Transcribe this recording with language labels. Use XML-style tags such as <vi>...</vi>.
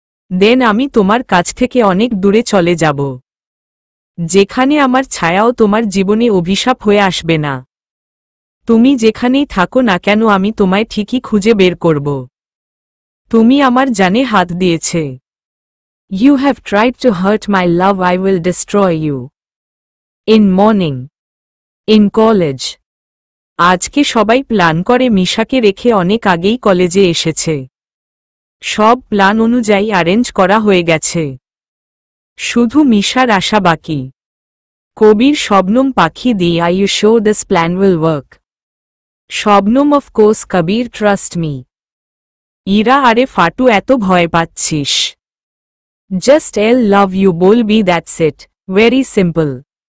<bn>দেন আমি তোমার কাছ থেকে অনেক দূরে চলে যাব, যেখানে আমার ছায়াও তোমার জীবনে অভিশাপ হয়ে আসবে না। তুমি যেখানেই থাকো না কেন আমি তোমায় ঠিকই খুঁজে বের করব। তুমি আমার জানে হাত দিয়েছে।</bn> <en>You have tried to hurt my love, I will destroy you. In morning. In college.</en> <bn>আজকে সবাই প্ল্যান করে মিশাকে রেখে অনেক আগেই কলেজে এসেছে। সব প্ল্যান অনুযায়ী অ্যারেঞ্জ করা হয়ে গেছে, শুধু মিশার আশা বাকি। কবির শবনম পাখি দি,</bn> <en>Are you sure this plan will work?</en> <bn>Shabnam,</bn> <en>of course</en> <bn>Kabir,</bn> <en>Trust me.</en> <bn>Ira, আরে ফাটু এত ভয় পাচ্ছিস?</bn> <en>Just love you বলবি, that's it, very simple.</en>